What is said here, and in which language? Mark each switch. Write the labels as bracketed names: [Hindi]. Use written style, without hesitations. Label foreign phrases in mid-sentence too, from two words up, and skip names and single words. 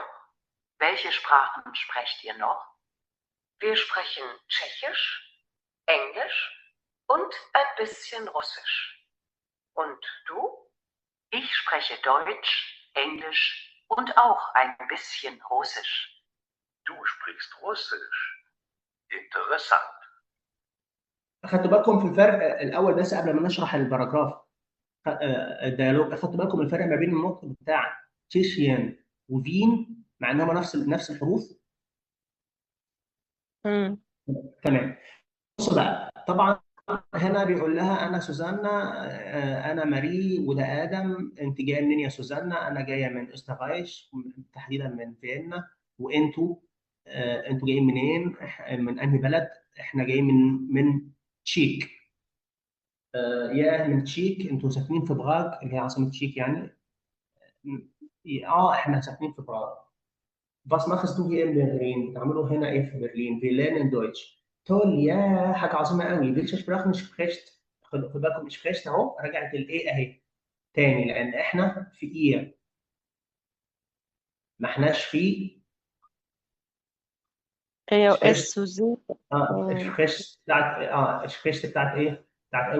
[German] Welche Sprachen sprecht ihr noch? Wir sprechen Tschechisch, Englisch und ein bisschen Russisch. Und du? Ich spreche Deutsch, Englisch und auch ein bisschen Russisch. Du sprichst Russisch. Interessant. [Arabic] اخدتوا بالكم في الفرق الاول بس قبل ما نشرح الباراجراف، الديالوج؟ اخدتوا بالكم الفرق ما بين النطق بتاع تشيشيان وفين مع ان هم نفس الحروف؟ تمام. بصوا بقى، طبعا هنا بيقول لها انا سوزانا، انا ماري، وده ادم. انت جايه منين يا سوزانا؟ انا جايه من اوستراليش، تحديدا من فيينا. وانتوا انتوا جايين منين؟ من انهي بلد؟ احنا جايين من تشيك. يا من تشيك، انتوا ساكنين في براغ اللي هي عاصمه تشيك يعني. اه، احنا ساكنين في براغ. [German] Was machst du hier in Berlin؟ [Arabic] بتعملوا هنا ايه في برلين؟ [German] Wir lernen Deutsch. [Arabic] تقول يا حاجه عظيمه قوي. [German] welche Sprachen sprichst؟ [Arabic] خد بالكم sprichst اهو، رجعت الايه اهي تاني لان احنا في ايه، ما احناش في ايوه [German] sprichst. [Arabic] اس وزي. sprichst بتاعت sprichst بتاعت ايه؟